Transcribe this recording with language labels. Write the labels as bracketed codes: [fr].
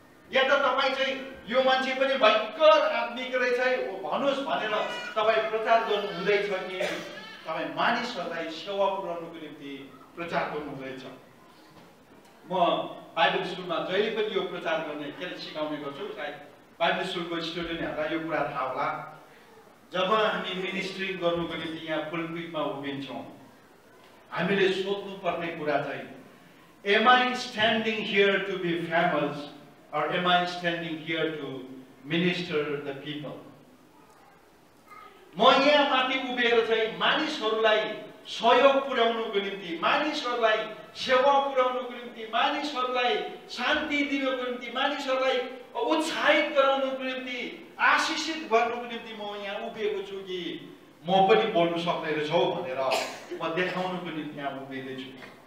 [ne] या त तपाईँ चाहिँ यो मान्छे पनि भयंकर आत्मिक रहेछ भन्नुहोस् भनेर तपाईँ प्रचार गर्नु हुँदैछ कि तपाईँ मानिसहरूलाई सेवा पुर्याउनुको निम्ति प्रचार गर्नु हुँदैछ? म बाइबल स्कुलमा जहिले पनि यो प्रचार गर्ने के सिकाउने गर्छु। सायद बाइबल स्कुलको स्टुडेन्टहरूलाई यो कुरा थाहा होला। जब हामी मिनिस्ट्री गर्नुको निम्ति यहाँ पुलपिटमा उभिन्छौँ, हामीले सोध्नु पर्ने कुरा चाहिँ [en] am I standing here to be famous or am I standing here to minister the people? [ne] म यहाँ माथि उभिएर चाहिँ मानिसहरूलाई सहयोग पुर्याउनुको निम्ति, मानिसहरूलाई सेवा पुर्याउनुको निम्ति, मानिसहरूलाई शान्ति दिनुको निम्ति, मानिसहरूलाई उत्साहित गराउनुको निम्ति, आशिषित गर्नुको निम्ति म यहाँ उभिएको छु कि म पनि बोल्नु सक्ने रहेछौ भनेर म देखाउनुको निम्ति यहाँ उभिँदैछु।